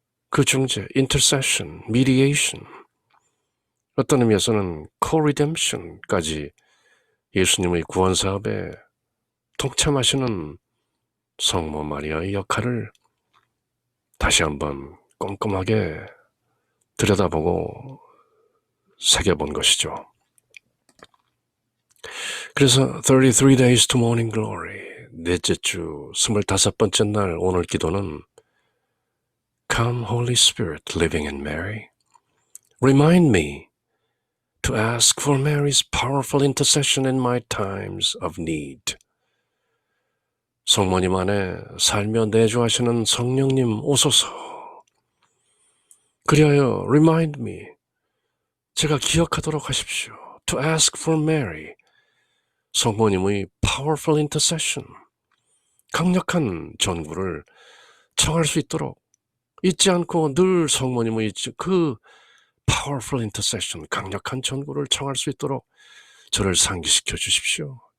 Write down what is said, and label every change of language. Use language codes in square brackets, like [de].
[ko] 그 중재, intercession, mediation, 어떤 의미에서는 co-redemption까지 예수님의 구원사업에 동참하시는 성모 마리아의 역할을 다시 한번 꼼꼼하게 들여다보고 새겨본 것이죠. 그래서 [en] 33 days to morning glory, [ko] 넷째 주 25번째 날 오늘 기도는 [en] Come Holy Spirit living in Mary, remind me to ask for Mary's powerful intercession in my times of need. [ko] 성모님 안에 살며 내주하시는 성령님 오소서. 그리하여 [en] remind me, [ko] 제가 기억하도록 하십시오. [en] To ask for Mary, [ko] 성모님의 [en] powerful intercession, [ko] 강력한 전구를 청할 수 있도록 잊지 않고 늘 성모님의 그 [en] powerful intercession, [ko] 강력한 전구를 청할 수 있도록 저를 상기시켜 주십시오.